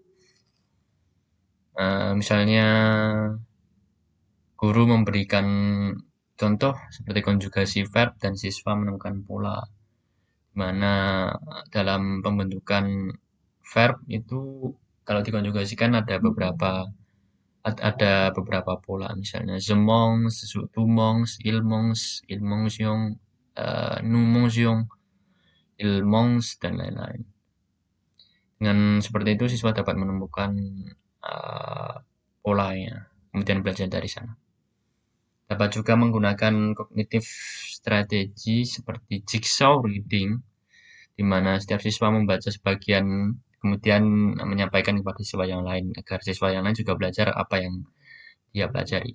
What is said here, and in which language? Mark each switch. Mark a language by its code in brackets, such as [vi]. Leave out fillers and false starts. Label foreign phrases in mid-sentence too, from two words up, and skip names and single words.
[id] Misalnya guru memberikan contoh seperti konjugasi verb dan siswa menemukan pola, di mana dalam pembentukan verb itu kalau dikonjugasikan ada beberapa pola, misalnya [fr] je mange, tu manges, il mangent, nous mangions, il mange, [id] dan lain-lain. Dengan seperti itu siswa dapat menemukan polanya, kemudian belajar dari sana. Dapat juga menggunakan cognitive strategi seperti [en] jigsaw reading, [id] di mana setiap siswa membaca sebagian kemudian menyampaikan kepada siswa yang lain agar siswa yang lain juga belajar apa yang dia pelajari.